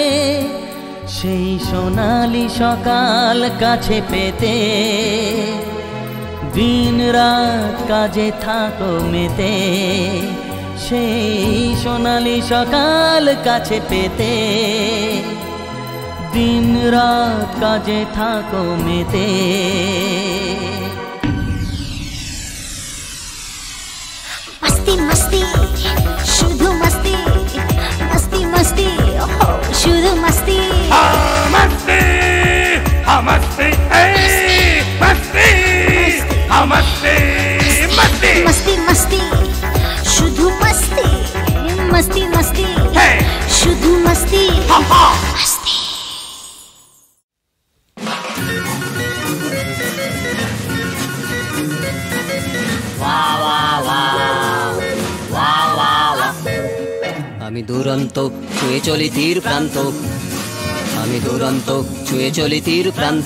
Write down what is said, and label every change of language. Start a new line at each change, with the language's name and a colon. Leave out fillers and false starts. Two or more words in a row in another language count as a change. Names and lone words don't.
Bangla: সেই সোনালি সকাল কাছে পেতে দিন রাত কাজে থাকো মেতে। সেই সোনালি সকাল কাছে পেতে দিন রাত কাজে থাকো মেতে।
Hindi: मस्ती मस्ती शुरू मस्ती, मस्ती मस्ती शुरू मस्ती। मस्ती मस्ती मस्ती मस्ती मस्ती मस्ती मस्ती शुरू मस्ती, मस्ती मस्ती शुरू मस्ती मस्ती।
Bangla: আমি দুরন্ত ছুঁয়ে চলি তীর প্রান্ত, আমি দুরন্ত ছুঁয়ে চলি তীর প্রান্ত।